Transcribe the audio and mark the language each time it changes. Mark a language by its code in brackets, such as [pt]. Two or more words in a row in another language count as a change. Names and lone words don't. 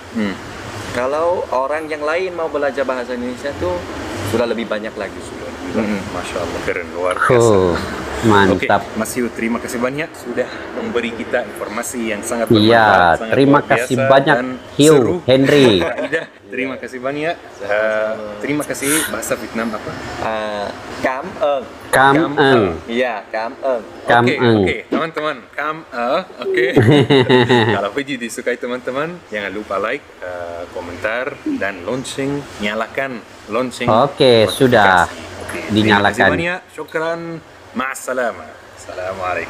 [id] Kalau orang yang lain mau belajar bahasa Indonesia itu sudah lebih banyak lagi. [ar] ما شاء الله, [id] keren, luar biasa. Mantap. Mas Yu, terima kasih banyak sudah memberi kita informasi yang sangat bermanfaat. Terima kasih banyak Hugh Henry. Terima kasih banyak. Terima kasih. Bahasa Vietnam apa? [vi] Cảm ơn. Cảm ơn. Iya, cảm ơn. [id] Oke, teman-teman. Oke. Kalau video disukai teman-teman, jangan lupa like, komentar, dan lonceng. Nyalakan lonceng. Oke, sudah dinyalakan. Terima kasih banyak. [ar] شكرا. مع السلامة. السلام عليكم.